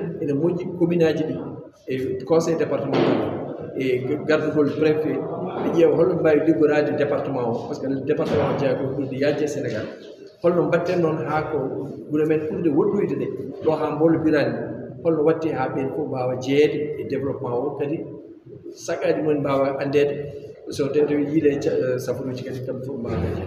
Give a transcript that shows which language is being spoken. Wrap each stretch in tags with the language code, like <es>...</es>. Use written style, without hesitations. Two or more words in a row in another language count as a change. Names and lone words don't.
<ff>ene moƴƴi commune aji ɗi e conseil départemental e gardugol préfet ɓe ƴeewa holno mbawi liggorade département o par ce que département o jeeya ko ɓurde yajde e Sénégal holno mbatten noon ha ko ɓuura men ɓurde woɗɗoyde ɗe ɗo ha mbolobirani holno watti ha ɓen fof mbawa jeeyede e développement o kadi sagaji mumen mbawa andede so tede yiide safaruji kadi kamɓe fof mbawa jeeyede</ff>